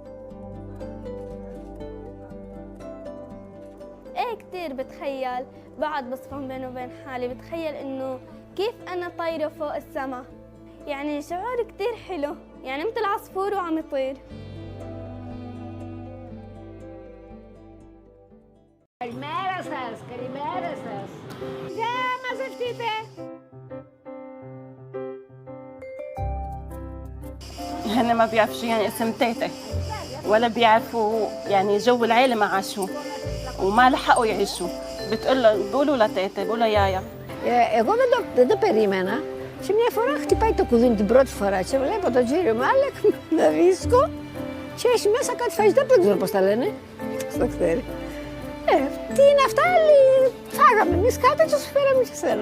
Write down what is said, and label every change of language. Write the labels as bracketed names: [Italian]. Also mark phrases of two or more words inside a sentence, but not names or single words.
[Arabic] ايه كتير بتخيل، بعد بصفن بيني وبين حالي، بتخيل انه كيف انا طايرة فوق السما. يعني شعور كتير حلو، يعني مثل عصفور وعم يطير. [Greek] Καλημέρα σας, καλημέρα σας. Για μαζευτείτε. [Arabic] هن ما بيعرفوا شو يعني اسم تيتا ولا بيعرفوا يعني جو العيلة ما عاشوا وما لحقوا يعيشوا. بيقولوا لتيتا بيقولوا يايا. [Greek] Εγώ δεν το περίμενα. Σε μια φορά χτυπάει το κουδούνι την πρώτη φορά και βλέπω τον κύριο Μάλεκ να βρίσκω και έχει μέσα κάτι φαγητά που δεν ξέρω πώς τα λένε. Στο ξέρει. Τι είναι αυτά, φάγαμε εμείς κάτι και σου φέραμε και σένα.